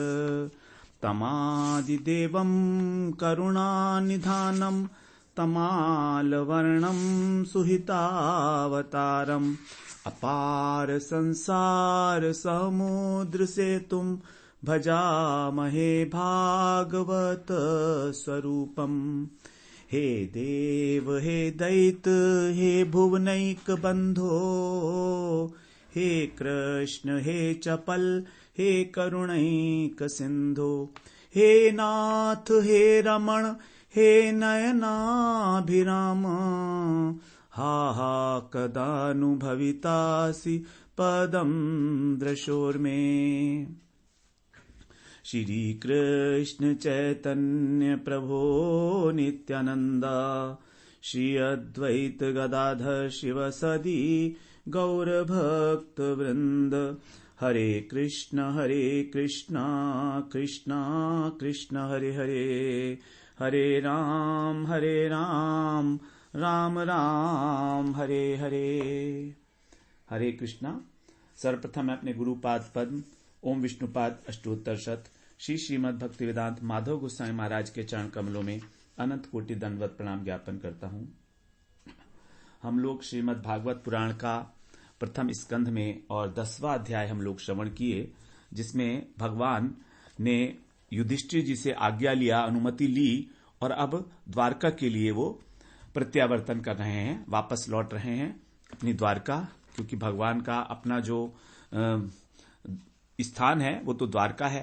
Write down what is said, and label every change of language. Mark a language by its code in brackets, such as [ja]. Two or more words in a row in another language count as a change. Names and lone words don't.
[sa] तमादिदेवं करुणानिधानं तमालवर्णं सुहितावतारम् अपार संसार समुद्र सेतुं भजामहे भागवत स्वरूपम्। हे देव हे दैत हे भुवनैक बंधो हे कृष्ण हे चपल हे करुणैक सिंधो हे नाथ हे रमण हे नयनाभिराम हा हा कदानुभवितासि पदं दृशोर्मे। श्री कृष्ण चैतन्य प्रभो नित्यानंदा श्री अद्वैत गदाधर शिवसदि गौर भक्त वृंद हरे कृष्ण कृष्ण कृष्ण हरे हरे हरे राम राम राम हरे हरे। [hi] हरे कृष्णा। सर्वप्रथम मैं अपने गुरुपाद पद्म ओम विष्णुपाद अष्टोत्तर शत श्री श्रीमद् भक्ति वेदांत माधव गोस्वामी महाराज के चरण कमलों में अनंत कोटि दंडवत प्रणाम ज्ञापन करता हूं। हम लोग श्रीमद् भागवत पुराण का प्रथम स्कंध में और 10वां अध्याय हम लोग श्रवण किए, जिसमें भगवान ने युधिष्ठिर जी से आज्ञा लिया, अनुमति ली और अब द्वारका के लिए वो प्रत्यावर्तन कर रहे हैं, वापस लौट रहे हैं अपनी द्वारका, क्योंकि भगवान का अपना जो स्थान है वो तो द्वारका है।